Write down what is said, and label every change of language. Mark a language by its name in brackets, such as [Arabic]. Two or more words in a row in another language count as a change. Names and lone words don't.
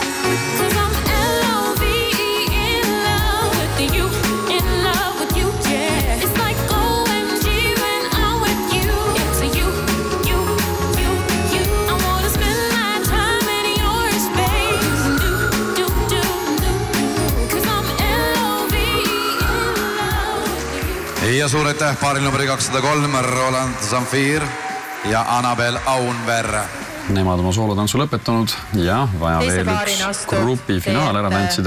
[English] 'Cause I'm L-O-V-E, in love with you, yeah. It's like OMG when I'm with you. It's a you. I wanna spend my time in your space. [Estonian] Ja suur aitäh paaril numri 203 Roland Zamfir ja Annabel Aunberg. Nemad oma soolotantsu lõpetanud ja vaja veel üks grupi finaal ära tantsida.